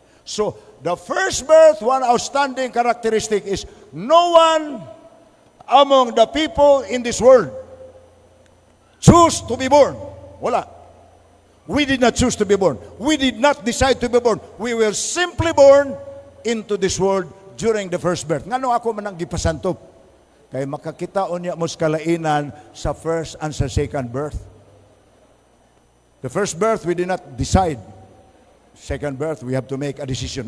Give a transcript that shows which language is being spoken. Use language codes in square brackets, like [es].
[en] So, the first birth, one outstanding characteristic is no one among the people in this world choose to be born. [tl] Wala. [en] We did not choose to be born. We did not decide to be born. We were simply born into this world during the first birth. [ceb] Ngano ako manang gipasantop? Kay makakitaon niya mo sa kalainan sa [en] first and [ceb] sa second birth. [en] The first birth, we did not decide. Second birth, we have to make a decision.